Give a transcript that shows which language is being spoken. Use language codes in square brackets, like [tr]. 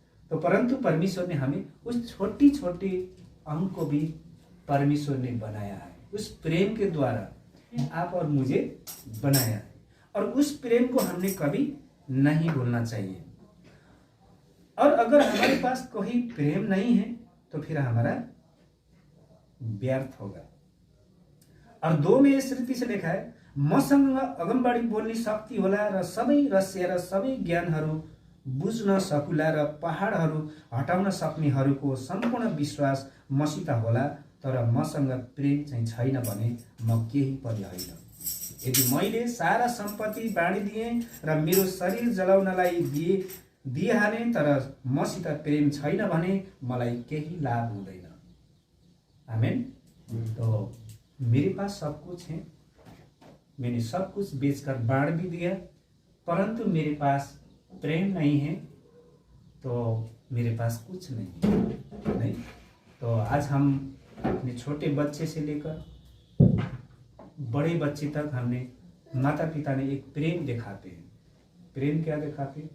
[hi] तो परंतु परमेश्वर ने हमें उस छोटी छोटी अंग को भी परमेश्वर ने बनाया है, उस प्रेम के द्वारा आप और मुझे बनाया है। और उस प्रेम को हमने कभी नहीं भूलना चाहिए। और अगर हमारे पास कोई प्रेम नहीं है तो फिर हमारा व्यर्थ होगा। और 2 में इस रीति से लिखा है, [ne] मसँग अगमबाडी बोल्ने शक्ति होला र सबै रहस्य र सबै ज्ञानहरू बुझ्न सकुला र पहाडहरू हटाउन सक्नेहरूको सम्पूर्ण विश्वास मसित होला, तर मसँग प्रेम चाहिँ छैन भने म केही पनि होइन। यदि मैले सारा सम्पत्ति बाँडिदिएँ र मेरो शरीर जलाउनलाई दिइहालेँ, तर मसित प्रेम छैन भने मलाई केही लाभ हुँदैन। आमेन। [hi] तो मेरे पास सब कुछ है, मैंने सब कुछ बेचकर बांट भी दिया, परंतु मेरे पास प्रेम नहीं है तो मेरे पास कुछ नहीं है। नहीं तो आज हम अपने छोटे बच्चे से लेकर बड़े बच्चे तक हमने माता पिता ने एक प्रेम दिखाते हैं। प्रेम क्या दिखाते हैं?